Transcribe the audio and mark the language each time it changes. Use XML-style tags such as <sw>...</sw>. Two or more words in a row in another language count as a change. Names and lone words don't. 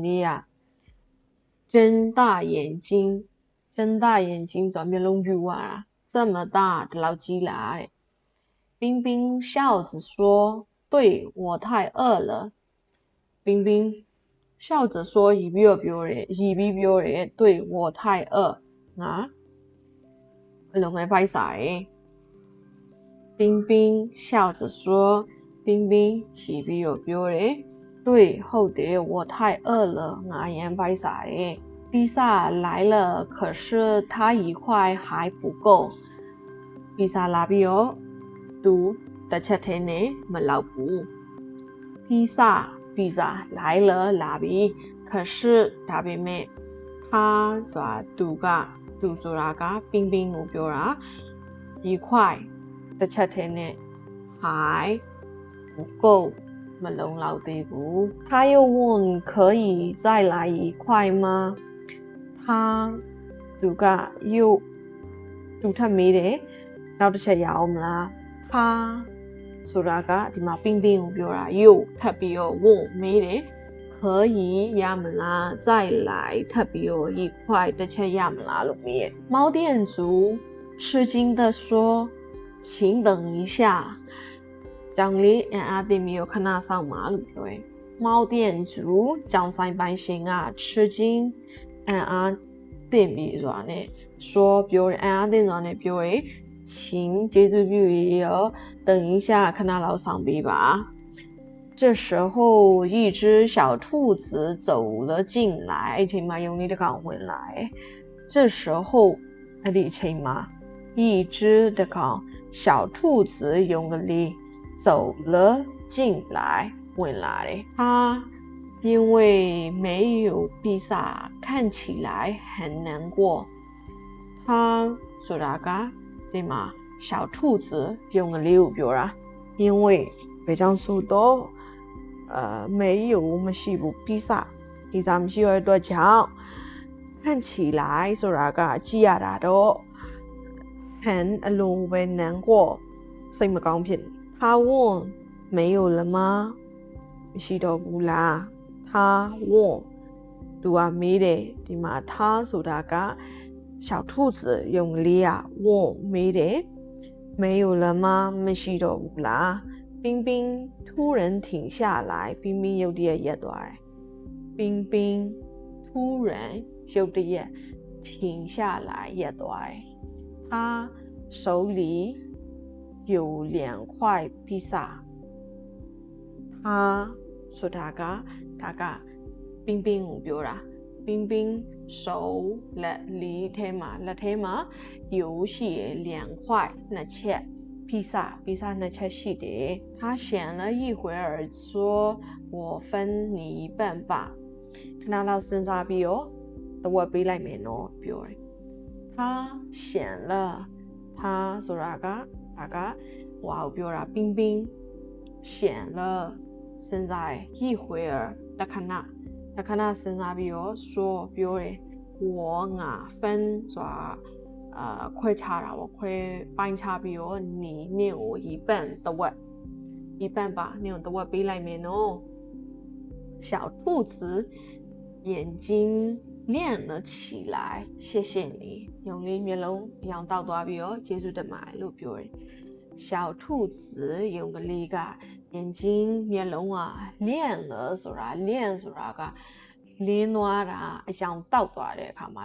<my>လေးက</my> <zh>睁大眼睛</zh> <my>ဆိုမျိုးလုံးပြူရတာ</my> <zh>这么大</zh> <my>ဒီလောက်ကြီးလားတဲ့</my> <zh>冰冰笑着说对我太饿了冰冰笑着说</zh> <my>ရီပြီးပြောတယ်</my> <zh>对我太饿ငါ</zh> <my>ဘယ်လိုပဲဖိုက်စားတယ်</my> <zh>冰冰笑着说冰冰</zh> <my>ရီပြီးတော့ပြောတယ်对ဟုတ်တယ်</my> <zh>我太饿了</zh> <my>ငါအရင်ဖိုက်စားတယ်</my> <zh>披萨来了可是它一块还不够披萨</zh> <my>လာပြီးတော့သူတစ်ချက်ထဲနဲ့မလောက်ဘူး</my> <zh>披萨来了</zh> <my>လာပြီး可是ဒါပေမဲ့他ဆိုတာသူက သူဆိုတာကပင်းပင်းကိုပြောတာ</my> <zh>一块</zh> <my>တစ်ချက်ထဲနဲ့</my> <zh>还不够</zh> <my>မလုံလောက်သေးဘူး</my> <zh>他又问可以再来一块吗</zh> <my>他သူက又သူထပ်မေးတယ် နောက်တစ်ချက်ရအောင်မလား他ဆိုတာကဒီမှာပင်းပင်းကိုပြောတာ又ထပ်ပြီးတော့问မေးတယ်可以ရမလား再来ထပ်ပြီး တော့一块တစ်ချက်ရမလားလို့မေးတယ်</my> <zh>猫店主吃惊的说请等一下</zh> <my>ကြောင် လေးအန်အားတင်ပြီးတော့ခဏဆောင်ပါလို့ပြောတယ်</my> <zh>猫店主</zh> <my>ကြောင်ဆိုင်ပိုင်ရှင်က吃惊အန်အားတင်ပြီးဆိုတာနဲ့说ပြောတယ်အန်အားတင်ဆိုတာနဲ့ပြောတယ်请ကျေးဇူးပြုရရော</my> <zh>等一下</zh> <my>ခဏလောက်ဆောင်ပေးပါ</my> <zh>这时候一只小兔子走了进来</zh> <my>အချိန်မှာယုံလေးတစ်ကောင် ဝင်လာတယ်</my> <zh>这时候</zh> <my>အဲ့ဒီအချိန်မှာ</my> <zh>一只的</zh> <my>ကောင်</my> <zh>小兔子</zh> <my>ယုံကလေး</my> <zh>走了进来</zh> <my>ဝင်လာတယ်</my> <zh>它因为没有披萨看起来很难过它</zh> <my>ဆိုတာကဒီမှာ</my> <zh>小兔子</zh> <my>ယုံကလေးကိုပြောတာ</my> <zh>因为</zh> <my>ဘယ်ကြောင့်ဆိုတော့没有မရှိဘူး披萨披萨မရှိရတဲ့အတွက်ကြောင့်</my> <zh>看起来</zh> <my>ဆိုတာကကြည့်ရတာတော့很အလွန်ပဲ难过စိတ်မကောင်းဖြစ်</my> <zh>他问没有了吗</zh> <my>မရှိတော့ဘူးလား</my> <zh>他问</zh> <my>သူကမေးတယ်ဒီမှာ他ဆိုတာက小兔子ယုံကလေးอ่ะ问မေးတယ်没有了吗မရှိတော့ဘူးလား</my> <zh>冰冰突然停下来</zh> <my>冰冰ရုတ်တရက်ရပ်သွားတယ်冰冰</my> <zh>突然</zh> <my>ရုတ်တရက်</my> <zh>停下来</zh> <my>ရပ်သွားတယ်</my> <zh>他手里有2块</zh> <my>披萨他ဆိုတာကဒါက冰冰ကိုပြောတာ冰冰手လက်လေးထဲမှာလက်ထဲမှာ有ရှိရ</my> <zh>2块</zh> <my>2ချက်披萨2 ချက်ရှိတယ်</my> <zh>他想了一会儿说我分你一半吧</zh> <my>ခဏလောက်စဉ်းစား ပြီးတော့တဝက်ပေးလိုက်မယ်နော်ပြောတယ်</my> <zh>他想了</zh> <my>他ဆိုတာကဒါကဟိုကိုပြောတာ冰冰想了စဉ်းစား</my> <zh>一会儿</zh> <my>တခဏစဉ်းစားပြီးတော့说ပြောတယ်我ငါ分ဆိုတာခွဲခြားတာပေါ့ခွဲပိုင်းခြားပြီးတော့你နဲ့ကို一半တဝက်</my> <zh>一半吧</zh> <my>你ကိုတဝက်ပေးလိုက်မယ်နော်小兔</my> <zh>子眼睛亮了起来谢谢你</zh> <my>ယုံလေးမျက်လုံးရောင်တောက်သွားပြီးတော့ကျေးဇူးတင်ပါတယ်လို့ပြောတယ်</my> <zh>小兔子</zh> <my>ယုံကလေးက眼睛မျက်လုံးက</my> <zh>亮了</zh> <my>ဆိုတာကလင်းသွားတာအရောင်တောက်သွားတဲ့အခါမှာ</my>